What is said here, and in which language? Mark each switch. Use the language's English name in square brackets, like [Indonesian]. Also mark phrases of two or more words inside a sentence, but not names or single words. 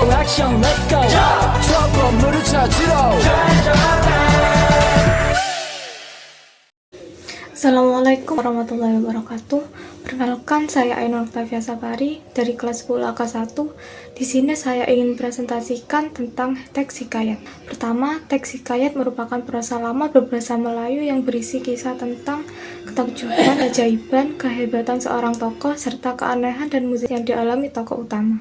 [English] action, let's go. [Korean] 추억 건물을 찾으러. [Arabic] السلام عليكم ورحمة الله وبركاته. [Indonesian] Perkenalkan, saya Ainur Octavia Sapari dari kelas 10 AK1. Di sini saya ingin presentasikan tentang teks hikayat. Pertama, teks hikayat merupakan prosa lama berbahasa Melayu yang berisi kisah tentang ketakjuban, keajaiban, kehebatan seorang tokoh, serta keanehan dan musik yang dialami tokoh utama.